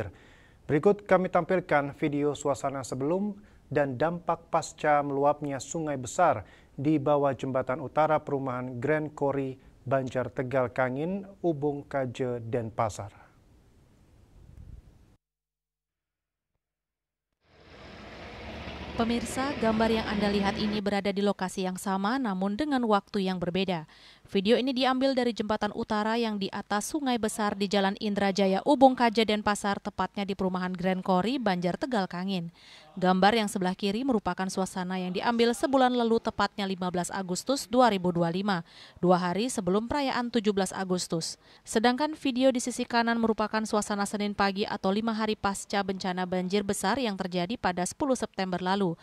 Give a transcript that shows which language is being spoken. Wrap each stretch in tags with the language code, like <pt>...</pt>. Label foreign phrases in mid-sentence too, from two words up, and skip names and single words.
<id>Berikut kami tampilkan video suasana sebelum dan dampak pasca meluapnya sungai besar di bawah jembatan utara perumahan Grand Kori, Banjar Tegal Kangin, Ubung Kaje, Denpasar. Pemirsa, gambar yang Anda lihat ini berada di lokasi yang sama namun dengan waktu yang berbeda. Video ini diambil dari jembatan utara yang di atas sungai besar di Jalan Indrajaya, Ubung Kaje, Denpasar, tepatnya di perumahan Grand Kori, Banjar Tegal Kangin. Gambar yang sebelah kiri merupakan suasana yang diambil sebulan lalu tepatnya 15 Agustus 2025, 2 hari sebelum perayaan 17 Agustus. Sedangkan video di sisi kanan merupakan suasana Senin pagi atau 5 hari pasca bencana banjir besar yang terjadi pada 10 September lalu.</id>